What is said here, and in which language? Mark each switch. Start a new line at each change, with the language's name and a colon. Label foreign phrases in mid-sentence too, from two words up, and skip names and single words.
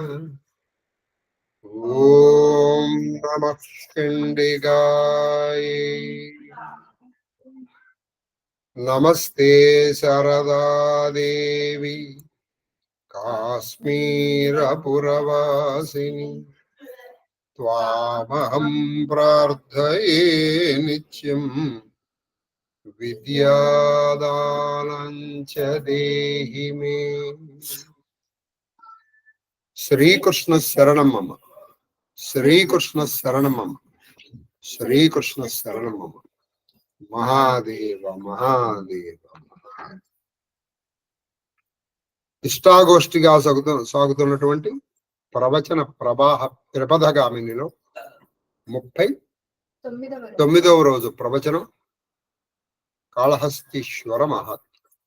Sanskrit: ओम नमः खंडिकाय नमस्ते शारदा देवी काश्मीरपुरवासिनी त्वामहं प्रार्थये नित्यं विद्यादानं च देहि मे। श्रीकृष्ण शरणं मम, श्रीकृष्ण शरणं मम, श्रीकृष्ण शरणं मम। महादेव महादेव।
Telugu: ఇష్టాగోష్ఠిగా సాగుతున్నటువంటి ప్రవచన ప్రవాహ త్రిపథగామినిలో 39వ రోజు ప్రవచనం కాళహస్తీశ్వర మహాత్మ్యం.